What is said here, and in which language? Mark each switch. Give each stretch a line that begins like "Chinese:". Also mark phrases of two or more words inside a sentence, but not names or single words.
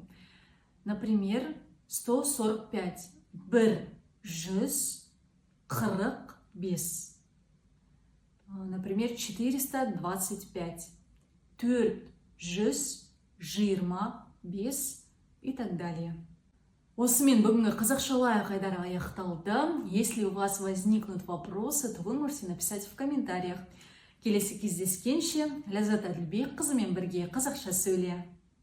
Russian: Например, 145. 145. Например, 425. 425 и так далее.
Kazakh: Осымен бүгінгі қазақша лайық айдары аяқталды.
Russian: Если у вас возникнут вопросы, то вы можете написать в комментариях.
Kazakh: Келесі кездескенше Ляззат Адильбекқызымен бірге қазақша сөйле.